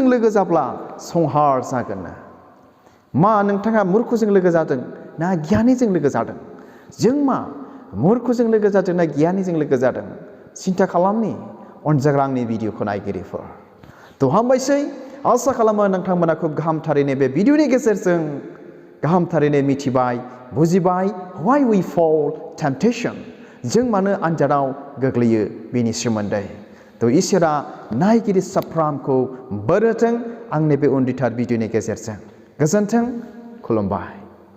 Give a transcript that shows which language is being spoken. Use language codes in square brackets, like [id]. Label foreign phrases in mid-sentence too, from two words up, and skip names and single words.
[brx] लोगो जाब्ला संहार जागोन मा नोंथाङा मुर्खजों लोगो जादों ना गियानिजों लोगो जादों जों मा मुर्खजों लोगो जादों ना गियानिजों लोगो जादों सिन्था खालामनि अनजाग्रा आंनि भिडिअखौ नायगिरिफोर थ' हामबायसै आसा खालामो नोंथांमोना खुब गाहामथारैनो बे भिडिअनि गेजेरजों गाहामथारैनो मिथिबाय बुजिबाय [en] why we fall temptation [brx] जों मानो आनजादाव गोग्लैयो बेनि सोमोन्दै थ' इसोरा नायगिरि साफ्रामखौ बोर होथों आंनि बे उन्दैथार भिडिअनि गेजेरजों गोजोन्थों खुलुमबाय